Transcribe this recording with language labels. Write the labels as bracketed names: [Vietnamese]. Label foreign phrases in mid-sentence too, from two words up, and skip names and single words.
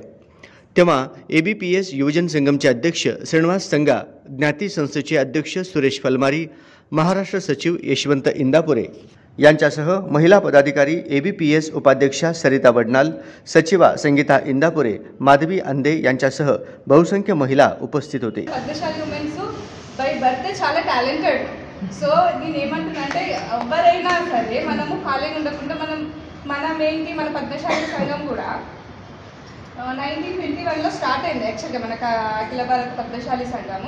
[Marathi] तेव्हा ABPS युवजन संगमचे अध्यक्ष श्रीनिवास संगा, ज्ञाती संस्थेचे अध्यक्ष सुरेश फलमारी, महाराष्ट्र सचिव यशवंत इंदापुरे यांच्यासह महिला पदाधिकारी ABPS उपाध्यक्षा सरिता वडनाल, सचिवा संगीता इंदापुरे, माधवी अंदे यांच्यासह बहुसंख्य महिला उपस्थित होते। [English] Padmashali women's by birth చాలా talented. [Telugu] సో నేను ఏమంటున్నానంటే ఎవరైనా సరే మనము ఖాళీగా ఉండకుండా మనమేంటి మన పద్మశాలి సంఘం కూడా 1921లో స్టార్ట్ అయింది యాక్చువల్గా మన అఖిల భారత పద్మశాలి సంఘము।